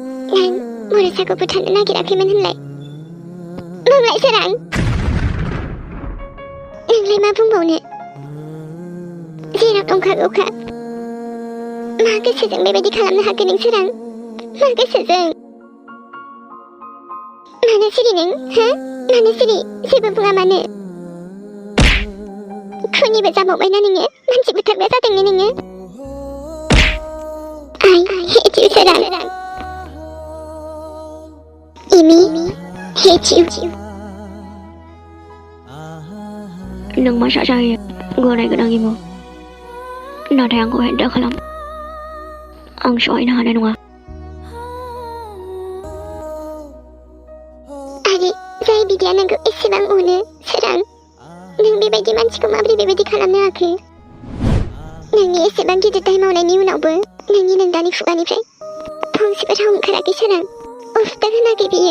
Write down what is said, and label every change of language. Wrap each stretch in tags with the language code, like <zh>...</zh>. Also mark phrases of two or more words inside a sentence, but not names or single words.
<brx>नों मुरासाखौ बुथारनो नागिराखैमोन होनलाय बुंलाय सोरां नोंलाय मा बुंबावनो जेराव दंखागौखा मा गोसोजों बेबायदि खालामनो हाखो नों सोरां मा गोसोजों मानो सिरि नों हो मानो सिरि जेबो बुङा मानो खुनिबो जाबावबायना नोङो मानसि बुथारग्रा जादोंनो नोङो</brx> <en>I hate you</en> <brx>सोरां</brx> <en>Amy hate you</en> <brx>नों मा जायो गनाय गोनां इमु नाथाय आंखौ हेंथा खालाम आं सहायनो हानाय नङा आरो जाय बिदाया नोंखौ एसेबां अनो सोरां नों बेबायदि मानसिखौ माबोरै बेबायदि खालामनो हाखो नोंनि एसेबां गिदिर दाय मावनायनि उनावबो नोंनि नोंदानि खुगानिफ्राय फंसेबो राव ओंखाराखै सोरां उफदा होनाखै बियो</brx>